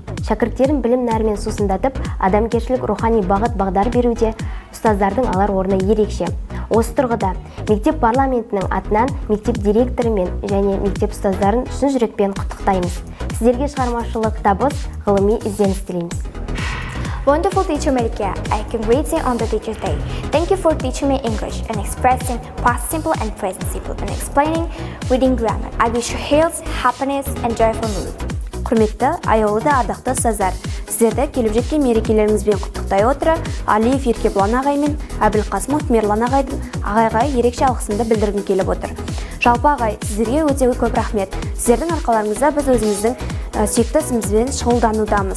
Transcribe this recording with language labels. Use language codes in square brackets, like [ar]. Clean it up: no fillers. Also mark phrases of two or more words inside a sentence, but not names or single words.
[kk] Шәкірттерін білім нәрімен сусындатып, адамгершілік рухани бағыт-бағдар беруде ұстаздардың алар орны ерекше. Осы тұрғыда мектеп парламентінің атынан мектеп директорымен және мектеп ұстаздарын шын жүрекпен құттықтаймыз. Сіздерге шығармашылық табыс, ғылыми ізденіс тілейміз. [en] Wonderful teacher Melike, I congrats you on the Teacher's Day. Thank you for teaching me English and expressing past simple and present simple and explaining reading grammar. I wish you health, happiness and joyful mood. [kk] Құрметті, аяулы да ардақты ұстаздар, сіздерді келіп жеткен мерекелеріңізбен құттықтай отыра, Алиев Еркебұлан ағай мен Әбілқасымов Мерлан ағайдың ағайға ерекше алғысымды білдіргім келіп отыр. Жалпы ағай, сіздерге өте көп рахмет. Сіздердің арқаларыңызда біз өзіміздің сүйікті ісімізбен шұғылданудамыз.